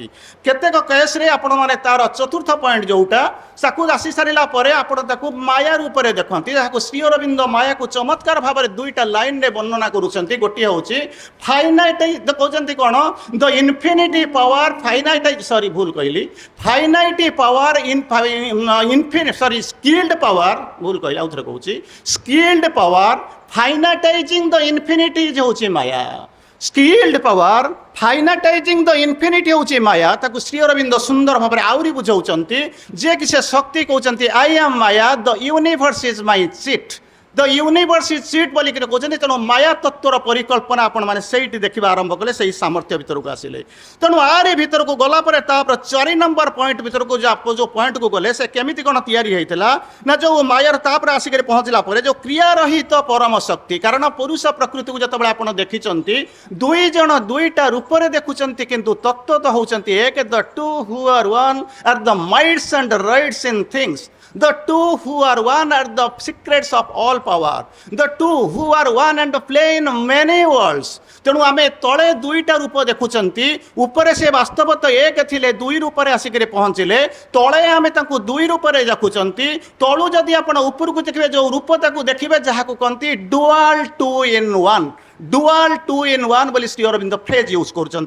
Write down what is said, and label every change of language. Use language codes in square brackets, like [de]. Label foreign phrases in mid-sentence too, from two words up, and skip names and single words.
[or] କେତେକ କେସ୍ରେ ଆପଣମାନେ ତାର ଚତୁର୍ଥ ପଏଣ୍ଟ ଯେଉଁଟା ତାକୁ ଆସି ସାରିଲା ପରେ ଆପଣ ତାକୁ ମାୟା ରୂପରେ ଦେଖନ୍ତି, ଯାହାକୁ ଶ୍ରୀ ଅରବିନ୍ଦ ମାୟାକୁ ଚମତ୍କାର ଭାବରେ ଦୁଇଟା ଲାଇନ୍ରେ ବର୍ଣ୍ଣନା କରୁଛନ୍ତି। ଗୋଟିଏ ହେଉଛି ଫାଇନାଇଟ୍, କହୁଛନ୍ତି କ'ଣ [en] the infinity power [or] ଭୁଲ କହିଲି, [en] finite power skilled power, [or] ଭୁଲ କହିଲି ଆଉ ଥରେ କହୁଛି, [en] skilled power finitizing the infinity [or] ହେଉଛି ମାୟା। [en] skilled power finitizing the infinity [or] ହେଉଛି ମାୟା। ତାକୁ ଶ୍ରୀ ଅରବିନ୍ଦ ସୁନ୍ଦର ଭାବରେ ଆହୁରି ବୁଝାଉଛନ୍ତି ଯେ କି ସେ ଶକ୍ତି କହୁଛନ୍ତି [en] I am Maya, the universe is my chit, the universe is chit [or] ବୋଲିକି କହୁଛନ୍ତି। ତେଣୁ ମାୟା ତତ୍ତ୍ୱର ପରିକଳ୍ପନା ଆପଣମାନେ ସେଇଠି ଦେଖିବା ଆରମ୍ଭ କଲେ, ସେଇ ସାମର୍ଥ୍ୟ ଭିତରକୁ ଆସିଲେ। ତେଣୁ ଆରି ଭିତରକୁ ଗଲା ପରେ ତାପରେ 4 ନମ୍ବର ପଏଣ୍ଟ ଭିତରକୁ ଯେଉଁ ପଏଣ୍ଟକୁ ଗଲେ ସେ କେମିତି କ'ଣ ତିଆରି ହେଇଥିଲା ନା ଯେଉଁ ମାୟାର ତାପରେ ଆସିକରି ପହଞ୍ଚିଲା ପରେ ଯେଉଁ କ୍ରିୟାରହିତ ପରମ ଶକ୍ତି। କାରଣ ପୁରୁଷ ପ୍ରକୃତିକୁ ଯେତେବେଳେ ଆପଣ ଦେଖିଛନ୍ତି ଦୁଇ ଜଣ ଦୁଇଟା ରୂପରେ ଦେଖୁଛନ୍ତି, କିନ୍ତୁ ତତ୍ତ୍ୱ ତ ହେଉଛନ୍ତି ଏକ। [en] the two who are one are the mights and rights in things, the two who are one are the secrets of all power, the two who are one and play in many worlds। [or] ତେଣୁ ଆମେ ତଳେ ଦୁଇଟା ରୂପ ଦେଖୁଛନ୍ତି, ଉପରେ ସେ ବାସ୍ତବତଃ ଏକ ଥିଲେ, ଦୁଇ ରୂପରେ ଆସିକରି ପହଞ୍ଚିଲେ। ତଳେ ଆମେ ତାଙ୍କୁ ଦୁଇ ରୂପରେ ଦେଖୁଛନ୍ତି, ତଳୁ ଯଦି ଆପଣ ଉପରକୁ ଦେଖିବେ ଯେଉଁ ରୂପ ତାକୁ ଦେଖିବେ ଯାହାକୁ କହନ୍ତି [en] dual 2 in 1, dual 2 in 1 [or] ବୋଲି ଶ୍ରୀ ଅରବିନ୍ଦ [en] phrase use [or] କରୁଛନ୍ତି।